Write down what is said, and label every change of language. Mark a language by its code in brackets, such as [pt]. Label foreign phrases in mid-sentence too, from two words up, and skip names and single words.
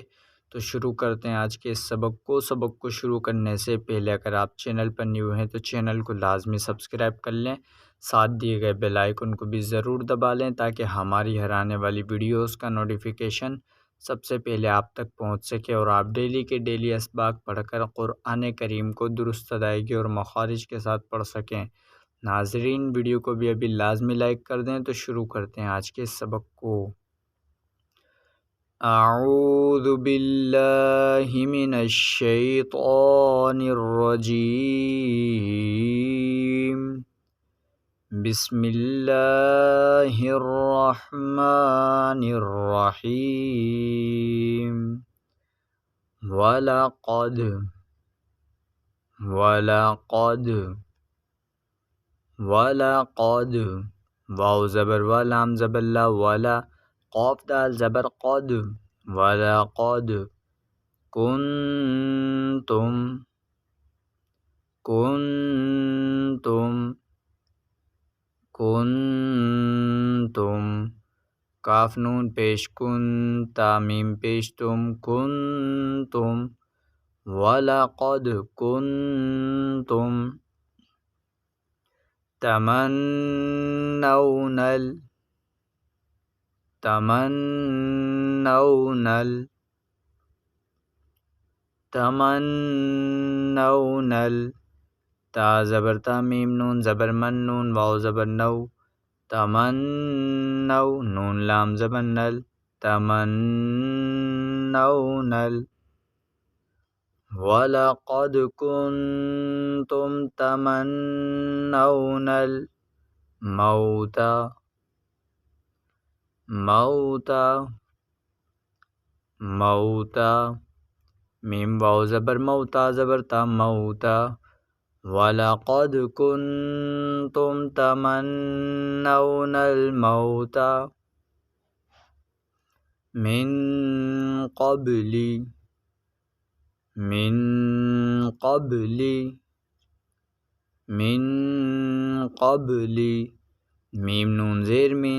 [ur] تو شروع کرتے ہیں آج کے اس سبق کو شروع کرنے سے پہلے اگر آپ چینل پر نیو ہیں تو چینل کو لازمی سبسکرائب کر لیں، ساتھ دیے گئے بیل آئیکن کو بھی ضرور دبا لیں تاکہ ہماری ہر آنے والی ویڈیوز کا نوٹیفیکیشن سب سے پہلے آپ تک پہنچ سکے اور آپ ڈیلی کے ڈیلی اسباق پڑھ کر قرآن کریم کو درست ادائیگی اور مخارج کے ساتھ پڑھ سکیں۔ ناظرین، ویڈیو کو بھی ابھی لازمی لائک کر دیں۔ تو شروع کرتے ہیں آج کے سبق کو۔ [ar] اعوذ باللہ من الشیطان الرجیم، بسم اللہ الرحمن الرحیم۔ وَلَقَدْ وَلَقَدْ [ur] واو زبر و لام زبر لا ولا قاف دال زبر قد وَلَقَدْ کنتم کاف نون پیش کن تا میم پیش تم [ar] کنتم وَلَقَدْ کنتم [ur] تمنون تا زبر تا میم نون زبر من نون واو زبر نو تمنو نون لام زبر نل [ar] تمنون وَلَقَدْ كُنْتُمْ تَمَنَّوْنَ الْمَوْتَ [ur] میم واو زبر موتا زبر تا موتا [ar] وَلَقَدْ كُنْتُمْ تَمَنَّوْنَ الْمَوْتَ من قبل [ur] میم نون زیر من